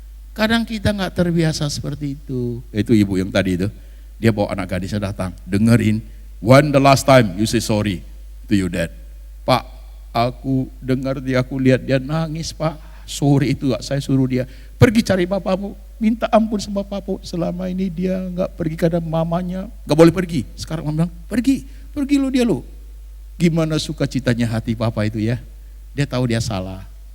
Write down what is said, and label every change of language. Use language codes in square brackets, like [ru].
[id] Kadang kita nggak terbiasa seperti itu. Itu ibu yang tadi itu, dia bawa anak gadisnya datang, dengerin. [en] When the last time you say sorry to your dad? [id] Pak, aku dengar dia, aku lihat dia nangis Pak. Sorry itu gak saya suruh dia pergi cari bapamu, minta ampun sama bapamu. Selama ini dia nggak pergi karena mamanya nggak boleh pergi. Sekarang mama bilang pergi lo dia lo. Gimana sukacitanya hati papa itu ya. Dia tahu dia salah.